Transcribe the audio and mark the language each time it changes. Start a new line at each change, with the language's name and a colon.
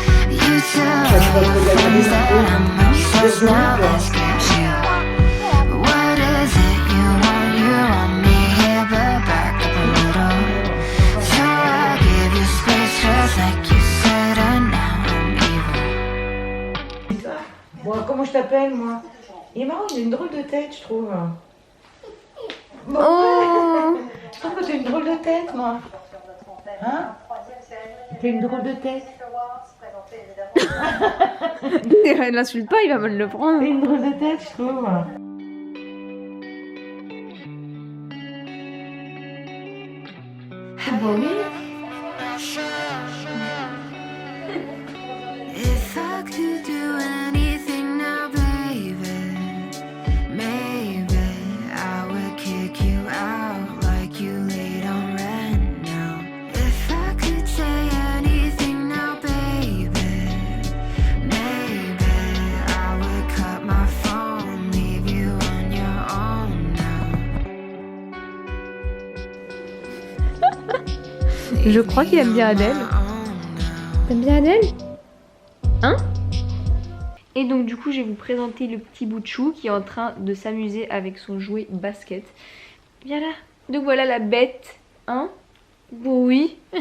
English: You tell all your friends that I'm obsessed, now let's get you. What is it you want? You want me here, but back up a little. So I give you space just like you said, and now I'm evil.
French: Bon, comment je t'appelle, moi? Il est marrant, il a une drôle de tête, je trouve. Bon, Oh. je trouve que t'as une drôle de tête, moi. Hein? T'as une drôle de tête. Ne l'insulte pas, il va mal le prendre. T'as une drôle de tête, je trouve. Bon, oui.
English: If I could do anything now, baby, maybe I would kick you out like you laid on rent now. If I could say anything now, baby, maybe I would cut my phone, leave you on your own now.
French: Je crois qu'il aime bien Adèle. T'aimes bien Adèle? Hein? Et donc du coup je vais vous présenter le petit bout de chou qui est en train de s'amuser avec son jouet basket. Viens là. Donc voilà la bête. Hein? Bon oui.